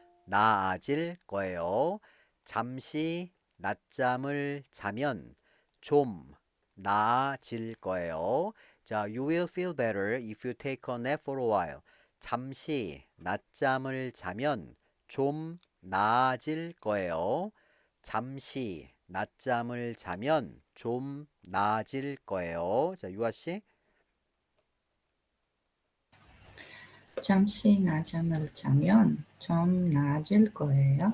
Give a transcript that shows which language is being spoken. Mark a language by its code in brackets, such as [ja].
[ko] 나아질 거예요. 잠시 낮잠을 자면 좀 나아질 거예요. [en] 자, you will feel better if you take a nap for a while. [ko] 잠시 낮잠을 자면 좀 나아질 거예요. 잠시 낮잠을 자면 좀 나아질 거예요. 자, 유아 씨. 잠시 낮잠을 자면 좀 나아질 거예요.